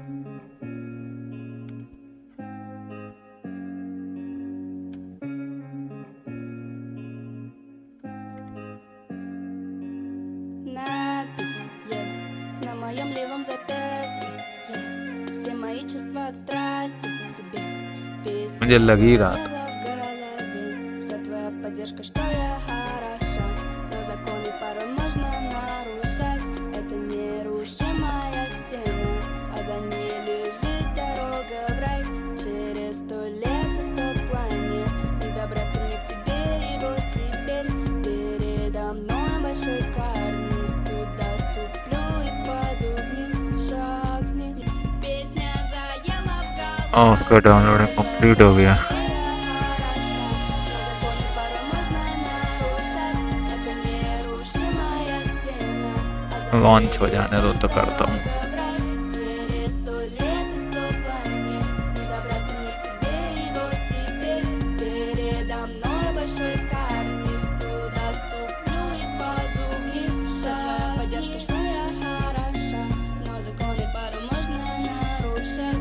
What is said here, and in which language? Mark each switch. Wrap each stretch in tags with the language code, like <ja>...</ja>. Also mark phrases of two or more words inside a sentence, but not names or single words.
<ru>Надпись, на моем левом запястье, все мои чувства от страсти к тебе. Песня</ru> <hi>मुझे लग ही रहा था</hi> <ru>в голове, вся твоя поддержка, что я хороша, но законы порой можно нарушать. Это нерушимая стена, а за ней лежит дорога в рай. Через 100 лет и 100 планет не добраться мне к тебе, и вот теперь передо мной большой карниз. Туда ступлю и паду вниз, шаг вниз. Песня заела в голове.</ru> <hi>उसका</hi> <en>downloading complete</en> <hi>हो गया लॉन्च हो जाने दो तो करता हूँ</hi> <ru>Через 100 лет и 100 планет не добраться мне к тебе, и вот теперь передо мной большой карниз. Туда ступлю и паду вниз. Вся твоя поддержка, что я хороша, но законы порой можно нарушать.</ru>